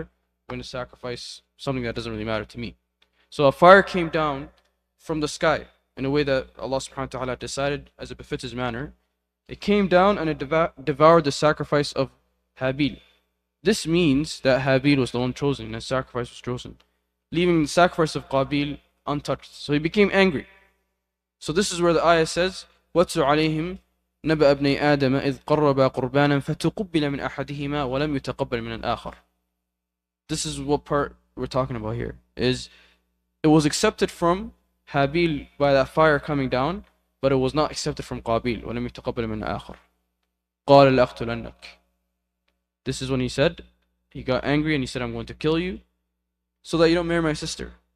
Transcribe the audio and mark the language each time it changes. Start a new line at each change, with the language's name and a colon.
English: I'm going to sacrifice something that doesn't really matter to me. So a fire came down from the sky in a way that Allah subhanahu wa ta'ala decided as it befits his manner. It came down and it devoured the sacrifice of Habil. This means that Habil was the one chosen and his sacrifice was chosen, leaving the sacrifice of Qabil untouched. So he became angry. So this is where the ayah says,
Arabic: وَاتْلُ عَلَيْهِمْ نَبَأَ ابْنَيْ آدَمَ إِذْ قَرَّبَا قُرْبَانًا فَتُقُبِّلَ مِنْ أَحَدِهِمَا وَلَمْ يُتَقَبَّلْ مِنَ الْآخَرِ.
English: This is what part we're talking about here. Is it was accepted from Habil by that fire coming down, but it was not accepted from Qabil.
Arabic: وَلَمْ يُتَقَبَّلْ مِنْ الْآخَرِ. قَالَ لَأَقْتُلَنَّكَ.
English: This is when he said, he got angry and he said, I'm going to kill you so that you don't marry my sister.